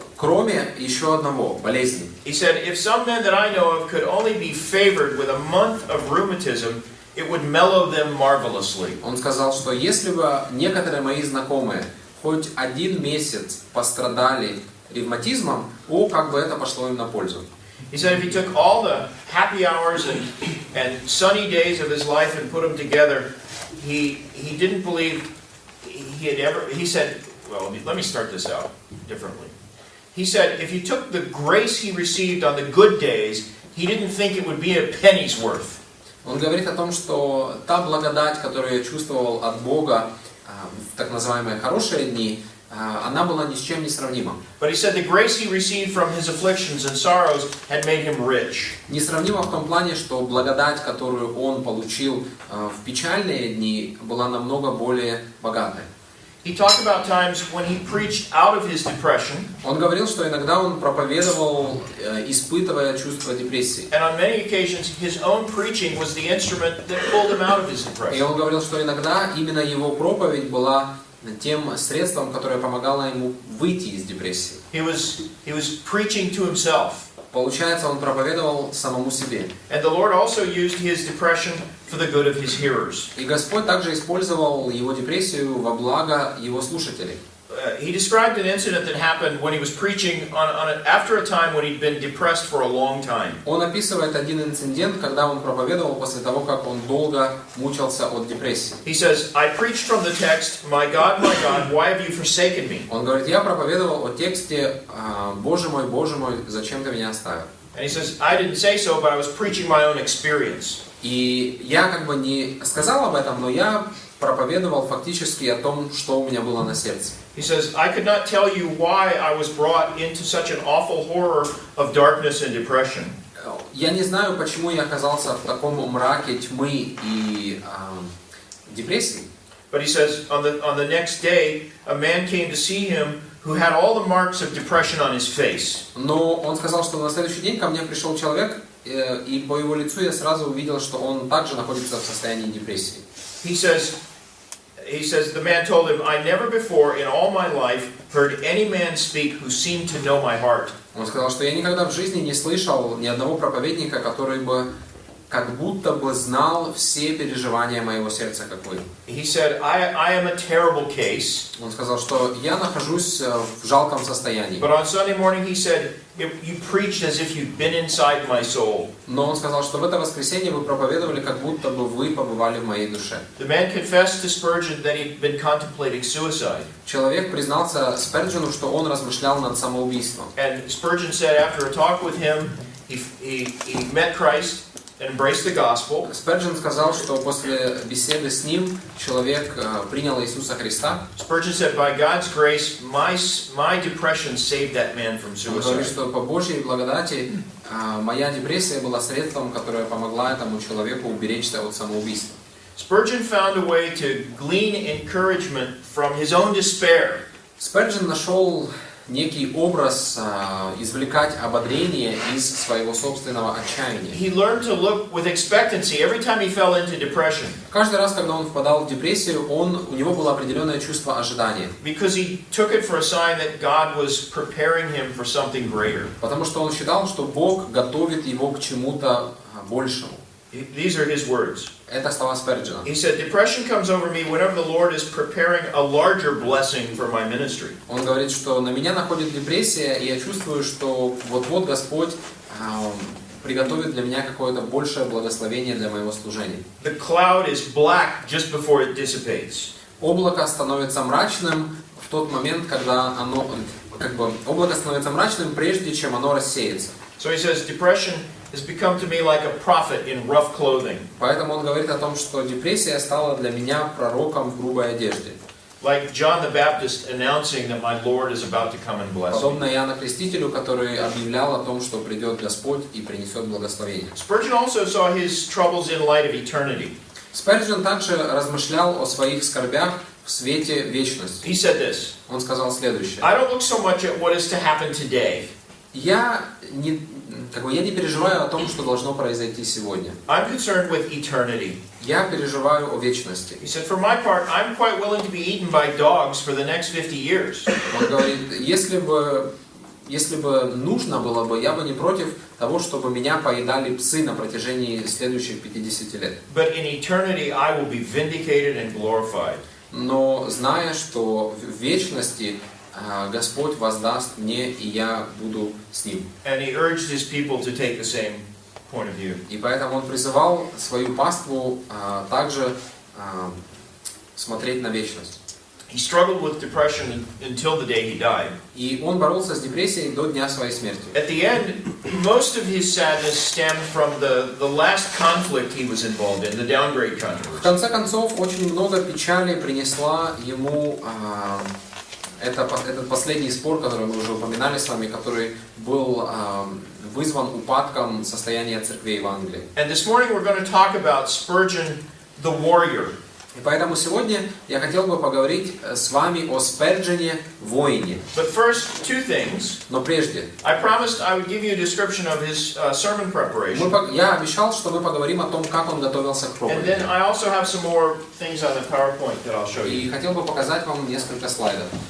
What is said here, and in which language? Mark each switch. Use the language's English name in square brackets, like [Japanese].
[Russian] Кроме еще одного, болезни. [English] He said, if some men that I know of could only be favored with a month of rheumatism, it would mellow them marvelously. [Russian] Он сказал, что если бы некоторые мои знакомые хоть 1 месяц пострадали ревматизмом, как бы это пошло им на пользу. [English] He said if he took all the happy hours and sunny days of his life and put them together, he didn't believe he had ever, he said, well, let me start this out differently. He said if you took the grace he received on the good days, he didn't think it would be a penny's worth. [Russian] Он говорит о том, что та благодать, которую я чувствовал от Бога в так называемые хорошие дни, она была ни с чем не сравнима. [English] But he said the grace he received from his afflictions and sorrows had made him rich. [Russian] Несравнима в том плане, что благодать, которую он получил в печальные дни, была намного более богатой. [English] He talked about times when he preached out of his depression. [Russian] Он говорил, что иногда он проповедовал, испытывая чувство депрессии. [English] And on many occasions his own preaching was the instrument that pulled him out of his depression. [Russian] И он говорил, что иногда именно его проповедь была тем средством, которое помогало ему выйти из депрессии. [English] He was preaching to himself. [Russian] Получается, он проповедовал самому себе. [English] And the Lord also used his depression for the good of his hearers. [Russian] И Господь также использовал его депрессию во благо его слушателей. [English] He described an incident that happened when he was preaching after a time when he'd been depressed for a long time. [Russian] Он описывает один инцидент, когда он проповедовал после того, как он долго мучился от депрессии. [English] He says, I preached from the text, my God, why have you forsaken me? [Russian] Он говорит, я проповедовал о тексте, Боже мой, зачем ты меня оставил? [English] And he says, I didn't say so, but I was preaching my own experience. [Russian] И я как бы не сказал об этом, но я проповедовал фактически о том, что у меня было на сердце. [English] He says, I could not tell you why I was brought into such an awful horror of darkness and depression. [Russian] Я не знаю, почему я оказался в таком мраке тьмы и депрессии. [English] But he says, on the next day, a man came to see him who had all the marks of depression on his face. [Russian] Но он сказал, что на следующий день ко мне пришел человек, и по его лицу я сразу увидел, что он также находится в состоянии депрессии. [English] He says, the man told him, I never before in all my life heard any man speak who seemed to know my heart. [Russian] Он сказал, что я никогда в жизни не слышал ни одного проповедника, который бы как будто бы знал все переживания моего сердца, как вы. [English] He said, I am a terrible case. [Russian] Он сказал, что я нахожусь в жалком состоянии. [English] But on Sunday morning he said, you preached as if you'd been inside my soul. [Russian] Но он сказал, что в это воскресенье вы проповедовали, как будто бы вы побывали в моей душе. [English] The man confessed to Spurgeon that he'd been contemplating suicide. [Russian] Человек признался Сперджену, что он размышлял над самоубийством. [English] And Spurgeon said after a talk with him, he met Christ and embraced the gospel. [Russian] Сперджен сказал, что после беседы с ним человек принял Иисуса Христа. [English] Spurgeon said, by God's grace, my depression saved that man from [Russian] Он говорит, [English] suicide. [Russian] что по Божьей благодати моя депрессия была средством, которое помогла этому человеку уберечься от самоубийства. [English] Spurgeon found a way to glean encouragement from his own despair. [Russian] Сперджен нашел некий образ извлекать ободрение из своего собственного отчаяния. [English] He learned to look with expectancy every time he fell into depression. [Russian] Каждый раз, когда он впадал в депрессию, у него было определенное чувство ожидания. [English] Because he took it for a sign that God was preparing him for something greater. [Russian] Потому что он считал, что Бог готовит его к чему-то большему. [English] These are his words. [Russian] Это слова Сперджена. [English] He said, depression comes over me whenever the Lord is preparing a larger blessing for my ministry. [Russian] Он говорит, что на меня находит депрессия, и я чувствую, что вот-вот Господь приготовит для меня какое-то большее благословение для моего служения. [English] The cloud is black just before it dissipates. [Russian] Облако становится мрачным в тот момент, когда оно, облако становится мрачным, прежде чем оно рассеется. [English] So he says, depression has become to me like a prophet in rough clothing. [Russian] Поэтому он говорит о том, что депрессия стала для меня пророком в грубой одежде. [English] Like John the Baptist announcing that my Lord is about to come and bless me. [Russian] Подобно Иоанну Крестителю, который объявлял о том, что придет Господь и принесет благословение. [English] Spurgeon also saw his troubles in light of eternity. [Russian] Сперджен также размышлял о своих скорбях в свете вечности. [English] He said this. [Russian] Он сказал следующее. [English] I don't look so much at what is to happen today. [Russian] Я не переживаю о том, что должно произойти сегодня. [English] I'm concerned with eternity. [Russian] Я переживаю о вечности. [English] He said, for my part, I'm quite willing to be eaten by dogs for the next 50 years. [Russian] Он говорит, если бы нужно было бы, я бы не против того, чтобы меня поедали псы на протяжении следующих 50 лет. [English] But in eternity, I will be vindicated and glorified. [Russian] но зная, что в вечности Господь воздаст мне, и я буду с Ним. [English] And he urged his people to take the same point of view. [Russian] И поэтому он призывал свою паству также смотреть на вечность. [English] He struggled with depression until the day he died. [Russian] И он боролся с депрессией до дня своей смерти. [English] At the end, most of his sadness stemmed from the last conflict he was involved in, the downgrade [Russian] В [English] controversy. [Russian] конце концов, очень много печали принесла ему этот последний спор, который мы уже упоминали с вами, который был вызван упадком состояния церквей в Англии. [English] And this morning we're going to talk about Spurgeon, the warrior. [Russian] И поэтому сегодня я хотел бы поговорить с вами о Сперджене, воине. [English] But first, two things. [Russian] Но прежде, [English] I promised I would give you a description of his sermon preparation. [Russian] я обещал, что мы поговорим о том, как он готовился к [English] And [Russian] проповеди. [English] then I also have some more things on the PowerPoint that I'll show you. [Russian] И хотел бы показать вам несколько слайдов.